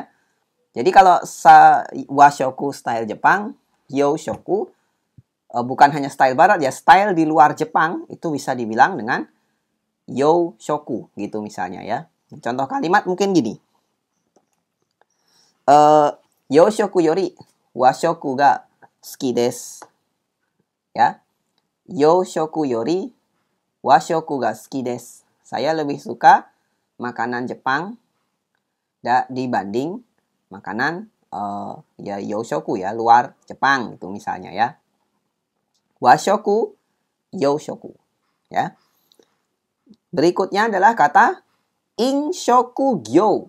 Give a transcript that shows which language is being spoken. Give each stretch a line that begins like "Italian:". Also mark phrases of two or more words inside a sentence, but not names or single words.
Indonesian: Jadi kalau washoku style Jepang, youshoku bukan hanya style barat ya, style di luar Jepang itu bisa dibilang dengan youshoku gitu misalnya ya. Contoh kalimat mungkin gini.
Japanese: 洋食より和食が好きです.
Indonesian: Ya.
Japanese: 洋食より和食が好きです.
Indonesian: Saya lebih suka makanan Jepang dibanding makanan ya youshoku ya, luar Jepang itu misalnya ya.
Japanese: 和食、洋食 ya.
Indonesian: Berikutnya adalah kata
Japanese: 飲食業.